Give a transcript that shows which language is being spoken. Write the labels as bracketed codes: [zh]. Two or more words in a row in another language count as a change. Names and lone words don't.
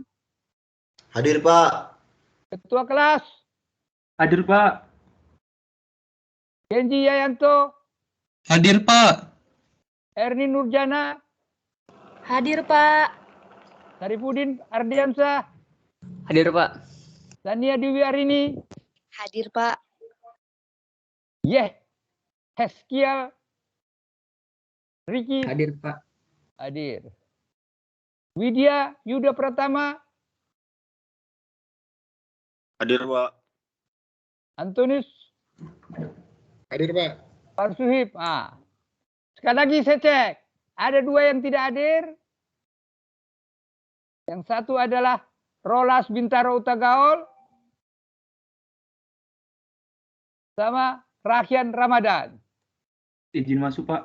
[id] Hadir, Pak. Ketua kelas. Hadir, Pak. Genji Yayanto. Hadir, Pak. Erni Nurjana. Hadir, Pak. Sarifudin Ardiansyah. Hadir, Pak. Tania Dewi Arini. Hadir, Pak. Heskial Riki. Hadir, Pak. Hadir. Widya Yuda Pratama. Hadir, Pak. Antonius Hadir, Pak. Parsuhib. Sekali lagi saya cek. Ada dua yang tidak hadir. Yang satu adalah Rolas Bintaro Utagaul. Sama Rakhyan Ramadan. Izin masuk, Pak.